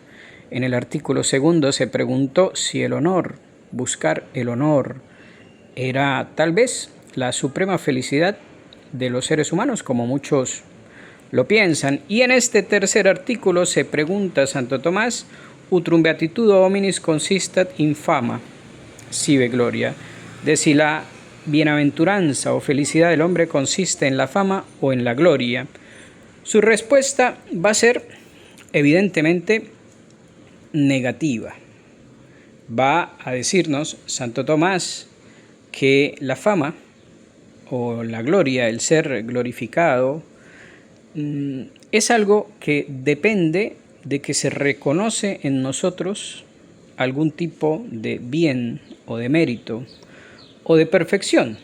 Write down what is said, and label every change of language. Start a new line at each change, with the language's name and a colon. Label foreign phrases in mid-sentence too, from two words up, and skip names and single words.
Spanish: En el artículo segundo se preguntó si el honor, buscar el honor, era tal vez la suprema felicidad de los seres humanos, como muchos lo piensan. Y en este tercer artículo se pregunta a Santo Tomás,
Latin: utrum beatitudo hominis consistat in fama, sive gloria,
Spanish: de si la bienaventuranza o felicidad del hombre consiste en la fama o en la gloria. Su respuesta va a ser evidentemente negativa. Va a decirnos Santo Tomás que la fama o la gloria, el ser glorificado, es algo que depende de que se reconoce en nosotros algún tipo de bien o de mérito o de perfección.